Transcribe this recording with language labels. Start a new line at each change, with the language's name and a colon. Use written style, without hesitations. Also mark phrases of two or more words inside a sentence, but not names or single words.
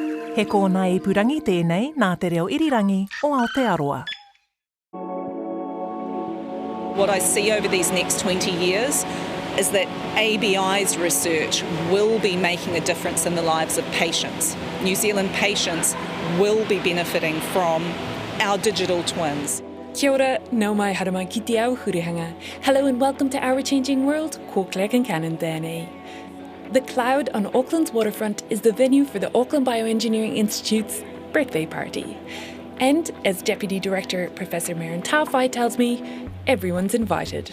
Māori: He kōna I purangi tēnei nā te reo irirangi o Aotearoa.
English: What I see over these next 20 years is that ABI's research will be making a difference in the lives of patients. New Zealand patients will be benefiting from our digital twins.
Māori: Kia ora, nau mai haramai ki te au hurihanga.
English: Hello and welcome to Our Changing World,
Māori: ko Claire Concannon tēnei.
English: The cloud on Auckland's waterfront is the venue for the Auckland Bioengineering Institute's birthday party. And as Deputy Director Professor Maren Tawhai tells me, everyone's invited.